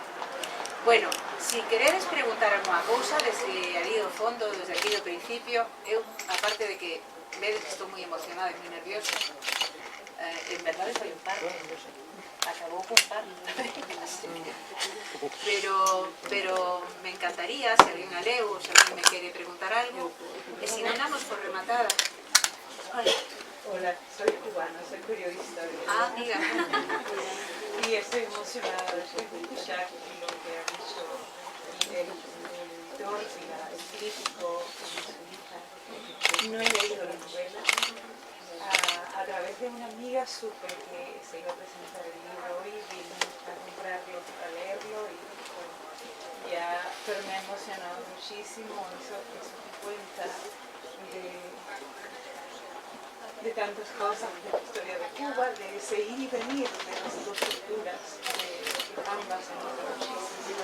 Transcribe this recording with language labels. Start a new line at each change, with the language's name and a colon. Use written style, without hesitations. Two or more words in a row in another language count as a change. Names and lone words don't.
Galician: Bueno, si queredes preguntar alguma cousa desde ali do fondo, desde aquí do principio, eu, aparte de que vedes que estou moi emocionada e moi nerviosa, en verdade foi un parto, acabou con parto, pero me encantaría, se alguén a leu, ou se alguén me quere preguntar algo, e se non damos por rematada.
Spanish: Hola, soy cubana, soy periodista. Ah, amiga. Y estoy emocionada de escuchar lo que ha dicho el editor y el crítico y su hija. No he leído la novela. A través de una amiga supe que se iba a presentar el libro hoy, vine a comprarlo para leerlo y bueno, pero me ha emocionado muchísimo eso que cuenta de tantas cosas, de la historia de Cuba, de ese ir y venir de las dos culturas, de ambas en muchísimo.